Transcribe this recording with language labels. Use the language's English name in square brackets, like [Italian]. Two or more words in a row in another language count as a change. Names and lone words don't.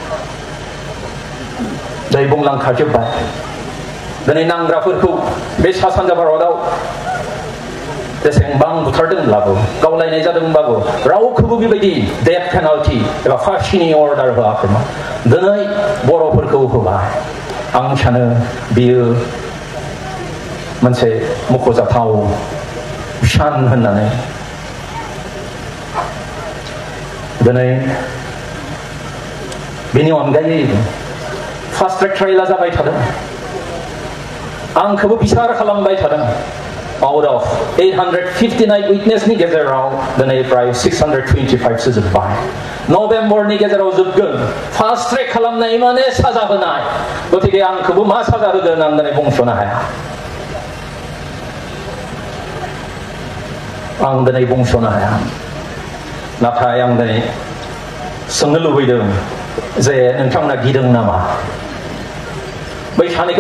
[Bodo] जाय बुंलांखाजोब्बाय दिनै नांग्राफोरखौ बे सा सानजा भारतआव जेसेबां बुथारदोंब्लाबो गावलायनाय जादोंब्लाबो रावखौबो बेबायदि [English] death penalty [Bodo] एबा फासिनि अर्डार होआखैमोन दिनै बर'फोरखौ होबाय आं सानो बियो मोनसे मख'जाथाव सान होननानै दिनै बेनि अनगायै [English] fast track [Bodo] ट्रायला जाबाय थादों आंखौबो बिसार खालामबाय थादों [English] out of 859 witness [Bodo] नि गेजेराव दिनै प्राय 625 सो जोब्बाय नभेम्बरनि गेजेराव जोबगोन [English] fast track [Bodo] खालामनाय माने साजा होनाय गतिके आंखौबो मा साजा होगोन आं दिनै बुंस'नो हाया आं दिनै बुंस'नो हाया नाथाय आं दिनै सोंनो लुबैदों जे नोंथांमोना गिदों नामा बै सानैखौ